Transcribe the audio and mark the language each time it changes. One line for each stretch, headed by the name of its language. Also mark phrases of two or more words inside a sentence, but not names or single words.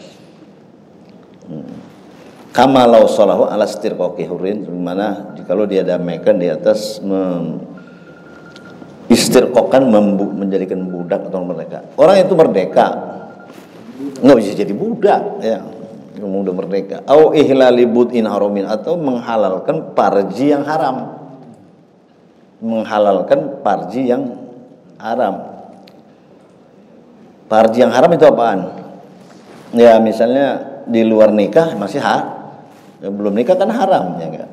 Arabic: كما لو صالحه على استرقاق حر,
Indonesian: dimana kalau dia damaikan di atas istirqaqan menjadikan budak atau merdeka. Orang itu merdeka nggak bisa jadi budak ya. Udah merdeka.
Arabic: أو إحلال بضع حرام,
Indonesian: atau menghalalkan parji yang haram. Menghalalkan parji yang haram. Parji yang haram itu apaan? Ya misalnya di luar nikah masih belum nikah kan haram ya enggak?